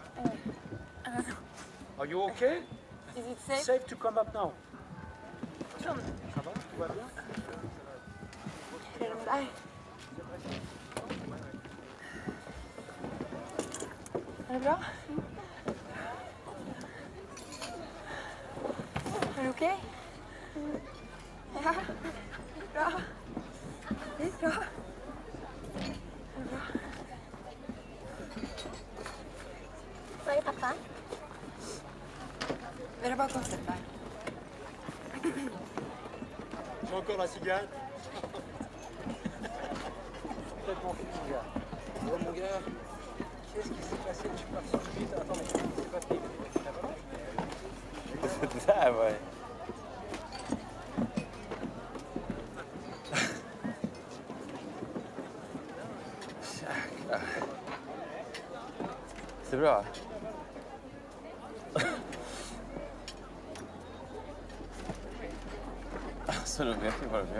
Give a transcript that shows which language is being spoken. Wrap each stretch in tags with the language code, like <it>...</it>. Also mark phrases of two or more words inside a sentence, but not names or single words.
<en>Are you okay? Is it safe? Safe to come up now.</en> <fr>Ça va? Tout va bien?</fr> <sv>Är de där? Är det bra? Är du okej? Ja, det är bra. Det är bra. Var är pappa? Är det bara konstigt där?</sv> <fr>J'ai encore la cigale. Complètement fou, mon gars. Oh, mon gars. Qu'est-ce qui s'est passé? Je suis parti tout de suite. Attends, mais c'est pas pris.</fr> <sv>Det där var... Jäklar. Ser bra? Alltså, då vet jag vad de gör.</sv>